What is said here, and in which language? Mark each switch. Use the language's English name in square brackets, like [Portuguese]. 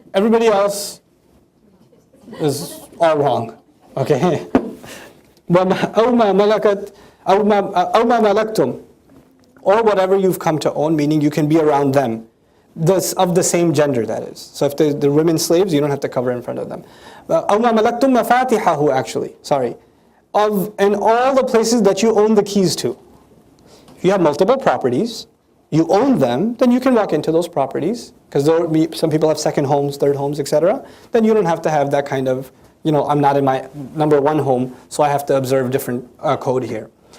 [English] Everybody else is all wrong. Okay. [Arabic] أَوْ مَا مَلَكْتُمْ. [English] Or whatever you've come to own, meaning you can be around them. Of the same gender, that is. So if they're women slaves, you don't have to cover in front of them. [Arabic] أَوْ مَا مَلَكْتُمْ مَفَاتِحَهُ [English] actually. Sorry. And all the places that you own the keys to. If you have multiple properties, you own them, then you can walk into those properties, because some people have second homes, third homes, etc. Then you don't have to have that kind of, I'm not in my number one home, so I have to observe different code here.